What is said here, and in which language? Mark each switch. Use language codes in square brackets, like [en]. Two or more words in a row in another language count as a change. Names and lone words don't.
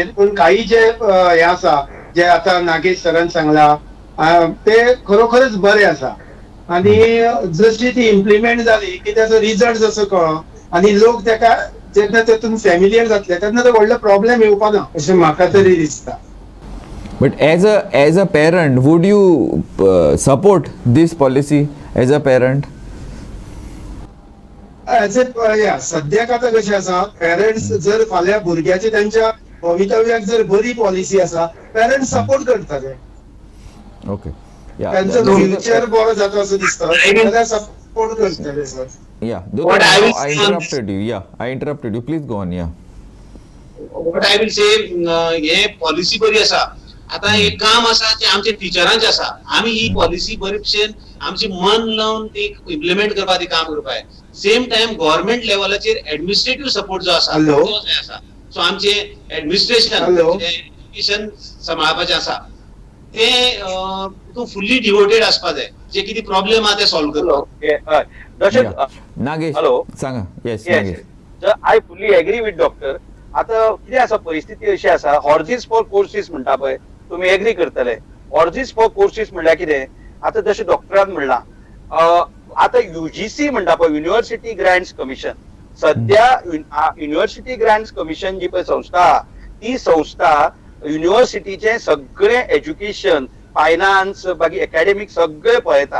[kok] पूण काही जे हे आसा, जे आता नागेश सरान सांगला, ते खरोखरच बरे आसा. आणि जशी ती इम्प्लिमेंट जाली की त्याचो रिजल्ट जसो कळ्ळो आनी लोक ताका जेन्ना तेतून फॅमिलियर जातले तेन्ना तो व्हडलो प्रॉब्लेम येवपा ना अशें म्हाका तरी दिसता. [en] But as a parent, would you support this policy as a parent? [kok] सद्याक आता कशें आसा, पेरेंट्स जर फाल्यां भुरग्याची त्यांच्या भवितव्याक जर बरी पॉलिसी आसा, पेरेंट्स सपोर्ट करता ते. ओके या [mr] त्यांचं फ्युचर बरं जातं असं दिसतं त्याला सपोर्ट करतले सर. या [en] What I will I say on interrupted you. Yeah, I interrupted you. Please go on. Yeah. What I will say [kok] हे पॉलिसी बरी आसा. आता एक काम आसा ते आमच्या टिचरांचे आसा. आमी ही पॉलिसी बरे भशेन आमची मन लावन ती इम्प्लिमेंट करपा ती काम करपा जाय. सेम टाइम गव्हर्नमेंट लेवलाचेर [en] administrative support [kok] जो आसा [en] Hello? [kok] तो जाय आसा. सो आमचे ऍडमिनिस्ट्रेशन [en] Hello? [kok] एज्युकेशन सांबाळपाचें आसा ते तूं [en] fully devoted [kok] आसपा जाय. जे कितें प्रॉब्लेम आहा ते सॉल्व करपाक. जशें Nagesh. [en] Hello? [kok] सांगा. Yes, [en] Yes, Nagesh. I fully agree with doctor. [kok] आता कितें आसा परिस्थिती अशी आसा [en] horses for courses [kok] म्हणटा पळय तुमी एग्री करतले. [en] horses for courses [kok] म्हणल्यार कितें आता जशें डॉक्टरान म्हणला आता युजीसी म्हणटा पळय [en] University Grants Commission [kok] सध्या [en] University Grants Commission [kok] जी पळय संस्था आहा ती संस्था युनिव्हर्सिटीचे सगळे [en] education finance [kok] बाकी एकाडेमिक सगळे पळयता.